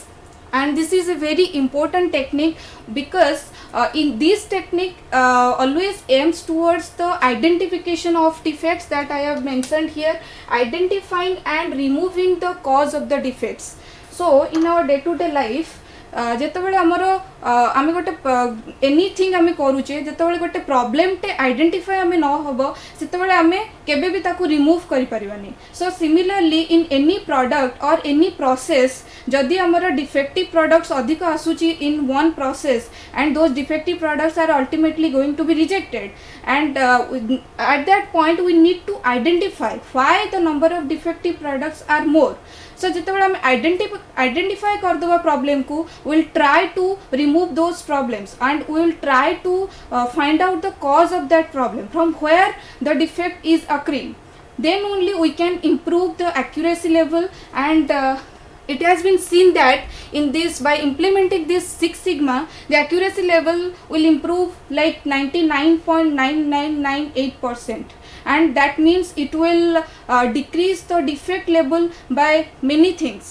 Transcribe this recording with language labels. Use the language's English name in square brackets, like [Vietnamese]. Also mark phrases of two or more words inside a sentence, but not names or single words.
[English] And this is a very important technique, because in this technique always aims towards the identification of defects that I have mentioned here, identifying and removing the cause of the defects. So in our day to day life, [Odia] ଯେତେବେଳେ ଆମର ଆମେ ଗୋଟେ ଏନିଥିଙ୍ଗ ଆମେ କରୁଛେ, ଯେତେବେଳେ ଗୋଟେ [English] problem-ଟେ identify [Odia] ଆମେ ନ ହେବ ସେତେବେଳେ ଆମେ କେବେ ବି ତାକୁ ରିମୁଭ୍ କରିପାରିବାନି. [English] so similarly in any product or any process, [Odia] ଯଦି ଆମର [English] defective products [Odia] ଅଧିକ ଆସୁଛି [English] in one process, and those defective products are ultimately going to be rejected, and at that point we need to identify why the number of defective products are more. So [Odia] ଯେତେବେଳେ ଆମେ [English] identify କରିଦେବା problem କୁ, we will try to remove those problems and we will try to find out the cause of that problem, from where the defect is occurring. Then only we can improve the accuracy level, and it has been seen that in this, by implementing this Six Sigma, the accuracy level will improve like 99.9998%, and that means it will decrease the defect level by many things.